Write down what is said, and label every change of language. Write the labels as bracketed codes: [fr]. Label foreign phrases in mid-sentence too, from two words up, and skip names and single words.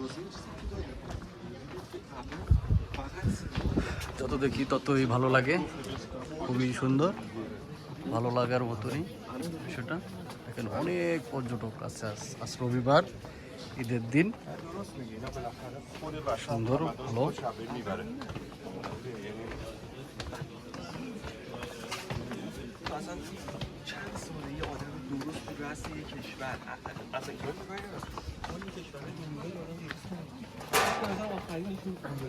[bn] যত দেখি ততই ভালো লাগে, খুবই সুন্দর, ভালো লাগার মতনই বিষয়টা। এখানে অনেক পর্যটক আছে, আজ রবিবার, ঈদের দিন। সুন্দর ভালো। [fa] چند ساله یه آدم درست تو رأس یه کشور اصلا کل کشور دنیا آدم درست کنه مثلا آخرینشون